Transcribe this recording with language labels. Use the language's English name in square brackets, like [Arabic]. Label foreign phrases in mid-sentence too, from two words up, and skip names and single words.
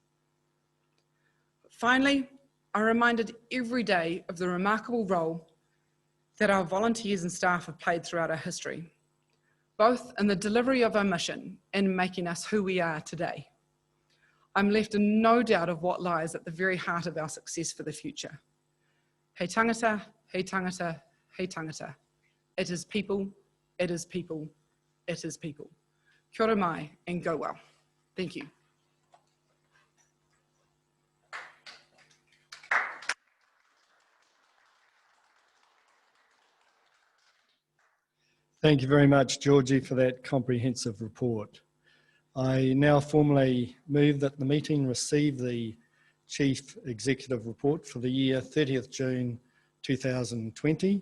[English] Finally, I'm reminded every day of the remarkable role that our volunteers and staff have played throughout our history, both in the delivery of our mission and making us who we are today. I'm left in no doubt of what lies at the very heart of our success for the future. [Māori] Hei tangata, hei tangata, hei tangata. [English] It is people, it is people, it is people. [Māori] Kia ora mai, [English] and go well. Thank you. Thank you very much, Georgie, for that comprehensive report. I now formally move that the meeting receive the Chief Executive Report for the year 30th June 2020.